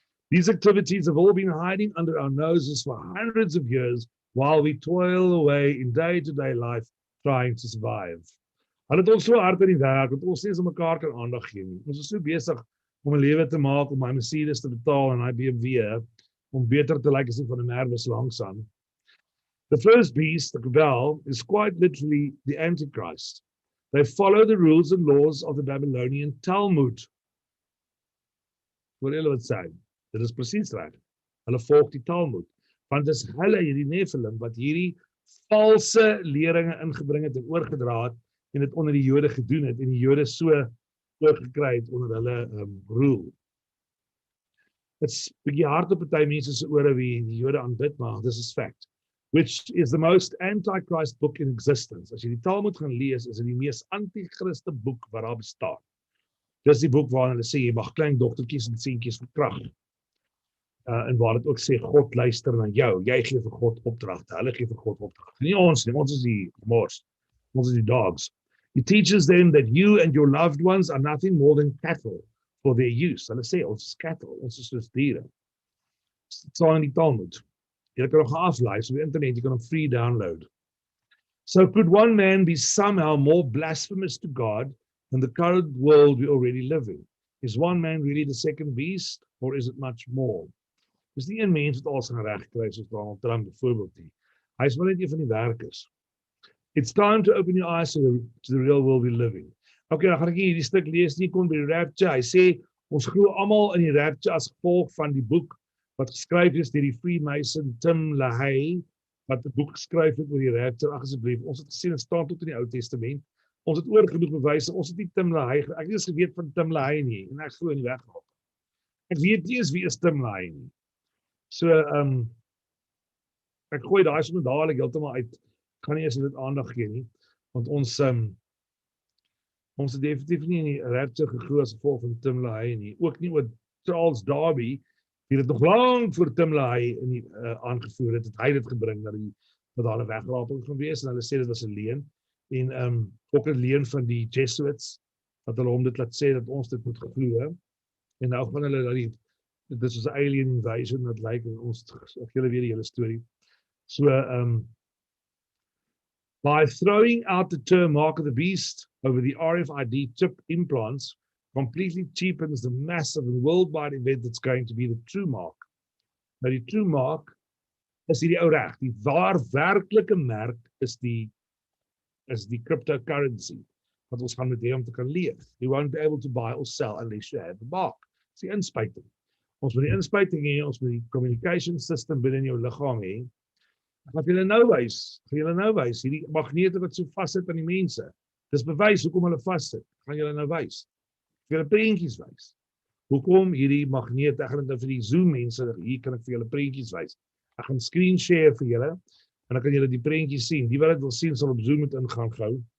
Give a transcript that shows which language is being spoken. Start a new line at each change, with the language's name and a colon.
English: These activities have all been hiding under our noses for hundreds of years while we toil away in day-to-day life trying to survive.
Afrikaans: Hulle het ons so hard in die werk, dat ons nie eens aan mekaar kan aandag gee nie. Ons is so besig om 'n lewe te maak, om my Mercedes te betaal en my BMW, om beter te lyk as die van 'n Mercedes langsaan.
English: The first beast, the rebel, is quite literally the Antichrist. They follow the rules and laws of the Babylonian Talmud.
Afrikaans: Hoor julle wat sê? Dit is presies reg. Hulle volg die Talmud. Want dis hulle, hierdie Nephilim, wat hierdie valse leringe ingebring het en oorgedra het, en dit onder die Jode gedoen het, en die Jode so oorgekry het onder hulle rule. Dit's bietjie hard op party mense se ore wie die Jode aanbid, maar
English: this is fact. Which is the most anti-Christ book in existence.
Afrikaans: As jy die Talmud gaan lees, is dit die mees anti-Christe boek wat daar bestaan. Dis die boek waarin hulle sê, jy mag klein dogtertjies en seentjies verkragt. En waar dit ook sê, God luister na jou, jy gee vir God opdragte, hulle gee vir God opdragte. Nie ons nie, ons is die mors, ons is die dogs.
English: He teaches them that you and your loved ones are nothing more than cattle for their use.
Afrikaans: Hulle sê, ons is cattle, ons is soos diere. Dit staan in die Talmud. Jy kan nog aflaai, so op die internet, jy kan hom free download.
English: So could one man be somehow more blasphemous to God than the current world we already live in? Is one man really the second beast, or is it much more?
Afrikaans: Dis nie een mens wat alles gaan regkry, soos Donald Trump byvoorbeeld nie. Hy is wel net een van die werkers.
English: It's time to open your eyes to the real world we live in.
Afrikaans: Okay, dan gaan ek hierdie stuk lees, nie kom by die rapture. Hy sê, ons glo almal in die rapture as gevolg van die boek wat geskryf is deur die Freemason Tim LaHaye, wat 'n boek geskryf het oor die rapture. Ag asseblief, ons het gesien, dit staan tot in die Ou Testament. Ons het oorgenoeg bewyse, ons het nie Tim LaHaye, ek het nie eens geweet van Tim LaHaye nie, en ek glo nie weggehaal. Ek weet nie eens wie is Tim LaHaye nie. So, ek gooi daai sommer dadelik heeltemal uit, gaan nie eens dit aandag gee nie, want ons het definitief nie in die rapture geglo as gevolg van Tim LaHaye nie, ook nie oor Charles Darby, die het nog lang voor Tim LaHaye aangevoer het hy dit gebring, dat daar 'n wegraping gaan wees, en hulle sê dit was 'n leuen, en ook 'n leuen van die Jesuits, dat hulle hom dit laat sê, dat ons dit moet geglo, en nou gaan hulle dat dit is 'n alien invasion, dat lyk, ons, julle weet die hele storie.
English: So, by throwing out the term mark of the beast over the RFID chip implants, completely cheapens the massive and worldwide event that's going to be the true mark.
Afrikaans: Nou die true mark is die ou reg, die werklike merk is die cryptocurrency, wat ons gaan met hê om te kan leef.
English: You won't be able to buy or sell unless you have the mark.
Afrikaans: Dis die inspuiting. Ons moet die inspuiting hê, ons moet die communication system binne in jou liggaam hê. Ek gaan julle nou wys, hierdie magnete wat so vassit aan die mense. Dis bewys hoekom hulle vassit. Gaan julle nou wys. Vir julle prentjies wys. Hoekom hierdie magnete, ek gaan dit nou vir die Zoom mense, hier kan ek vir julle prentjies wys. Ek gaan screen share vir julle, en dan kan julle die prentjies sien. Die wat dit wil sien, sal op Zoom moet ingaan gou.